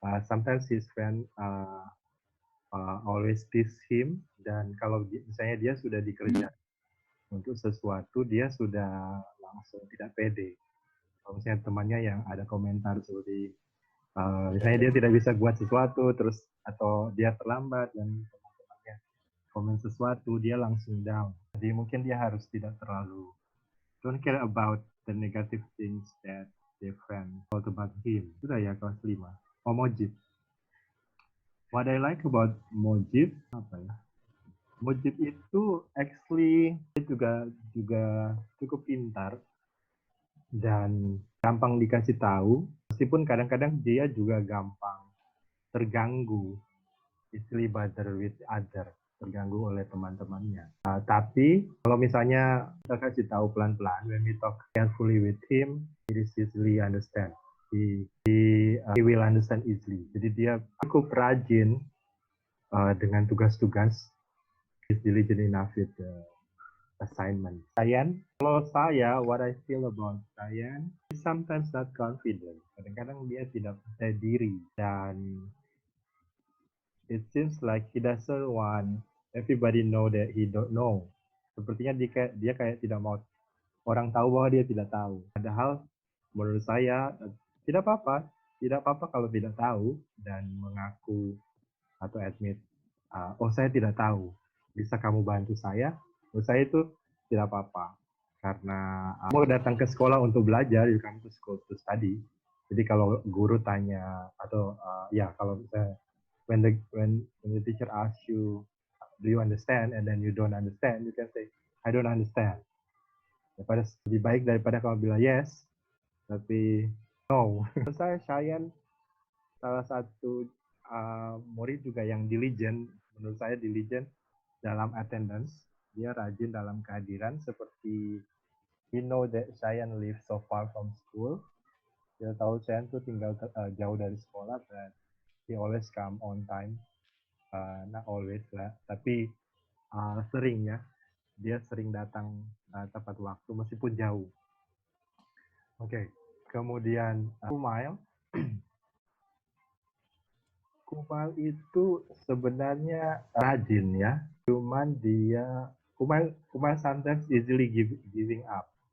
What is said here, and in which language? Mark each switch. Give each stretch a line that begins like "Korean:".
English: Sometimes his fan always tease him,
Indonesian: dan kalau misalnya dia sudah dikerjain untuk sesuatu, dia sudah langsung tidak pede. Kalau misalnya temannya yang ada komentar seperti misalnya dia tidak bisa buat sesuatu, terus atau dia terlambat dan teman-temannya komen sesuatu, dia langsung down. Jadi mungkin dia harus tidak terlalu
English: don't care about the negative things that their friend thought about him.
Indonesian: Sudah ya kelas 5. Oh, Mojib.
English: What I like about Mojib
Indonesian: apa ya? Mojib itu actually dia juga cukup pintar dan gampang dikasih tahu, meskipun kadang-kadang dia juga gampang terganggu,
English: easily bother with other,
Indonesian: terganggu oleh teman-temannya. Tapi kalau misalnya kita kasih tahu pelan-pelan,
English: when we talk carefully with him, he is easily understand. He will understand easily.
Indonesian: Jadi dia cukup rajin dengan tugas-tugas.
English: He's diligent enough with the assignment. Sayan,
Indonesian: kalau saya,
English: what I feel about Sayan, he's sometimes not confident.
Indonesian: Kadang-kadang dia tidak percaya diri, dan
English: it seems like he doesn't want everybody know that he don't know.
Indonesian: Sepertinya dia kayak tidak mau orang tahu bahwa dia tidak tahu. Padahal menurut saya tidak apa-apa kalau tidak tahu dan mengaku atau admit oh saya tidak tahu, bisa kamu bantu saya? Menurut saya itu tidak apa-apa, karena mau datang ke sekolah untuk belajar,
English: you come to school to study.
Indonesian: Jadi kalau guru tanya atau ya kalau misalnya
English: when the teacher asks you, do you understand, and then you don't understand, you can say I don't understand.
Indonesian: Daripada lebih baik daripada kamu bilang yes tapi no. Saya Shayan salah satu murid juga yang diligent, menurut saya diligent dalam attendance. Dia rajin dalam kehadiran, seperti
English: he know that Shayan live so far from school.
Indonesian: Dia tahu Shayan tuh tinggal jauh dari sekolah,
English: but he always come on time. Not always lah,
Indonesian: tapi sering ya. Dia sering datang tepat waktu meskipun jauh. Oke. Kemudian Kumail. Kumail itu sebenarnya rajin ya. Cuman dia
English: Kumail sometimes easily giving up.